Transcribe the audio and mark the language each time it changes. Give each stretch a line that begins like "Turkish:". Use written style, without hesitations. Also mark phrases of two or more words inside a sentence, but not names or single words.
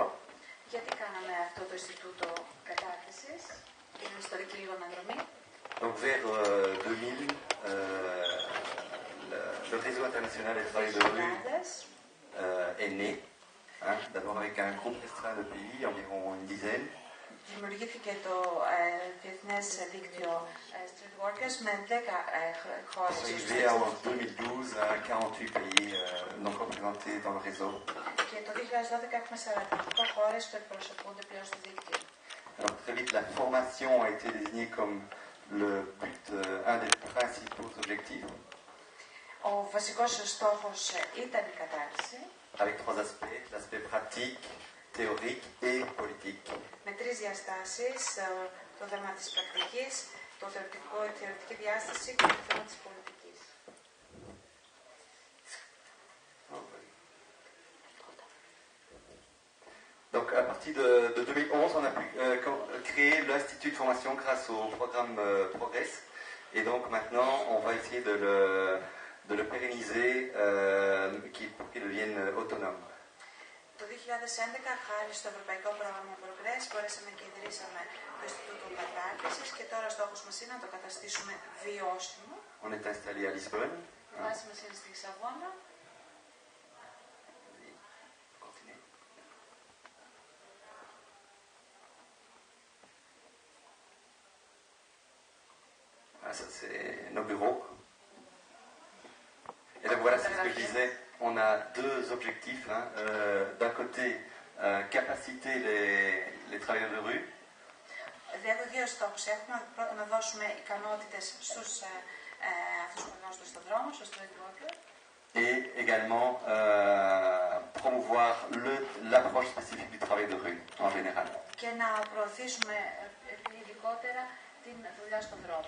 Greek: Γιατί κάναμε αυτό το Ινστιτούτο κατάρτισης, είναι ιστορική λίγο αναδρομή.
French: Donc vers 2000, le réseau international des travailleurs de rue est né, d'abord avec un groupe restreint de pays, environ une dizaine.
Greek: Δημιουργήθηκε το Διεθνές Δίκτυο Street Workers με 10 χώρες.
French: Arrivé en 2012 à 48 pays non représentés dans le réseau.
Greek: Και το 2012 έχουμε 48 χώρες που εκπροσωπούνται πλέον στο δίκτυο.
French: Alors très vite, la formation a été désignée comme le but, un des principaux objectifs.
Greek: Ο βασικός στόχος ήταν η κατάρτιση.
French: Avec trois aspects, l'aspect pratique, théorique et politique.
Greek: Με τρεις διαστάσεις, το θέμα της πρακτικής, η θεωρητική διάσταση και το θέμα της πολιτικής.
French: Donc à partir de 2011, on a pu créer l'Institut de formation grâce au programme Progress. Et donc maintenant, on va essayer de le pérenniser pour qu'il devienne autonome.
Greek: Το 2011, χάρη στο Ευρωπαϊκό Πρόγραμμα Progress, μπορέσαμε και ιδρύσαμε το Ινστιτούτο Κατάρτισης και τώρα στόχος μας είναι να το καταστήσουμε βιώσιμο.
French: On est installé à Lisbonne.
Greek: Η βάση μας είναι στη Λισαβόνα.
French: Ah, ça c'est nos bureaux. Et donc voilà, c'est ce que je disais. On a deux objectifs. D'un côté, capaciter les travailleurs de rue.
Greek: Δηλαδή, δύο στόχους έχουμε. Πρώτα, να δώσουμε ικανότητες στους αυτούς που εργάζονται στον δρόμο, στους
English: street workers.
French: Et également promouvoir l'approche spécifique du travail de rue en général.
Greek: Και να προωθήσουμε ειδικότερα την δουλειά στον δρόμο.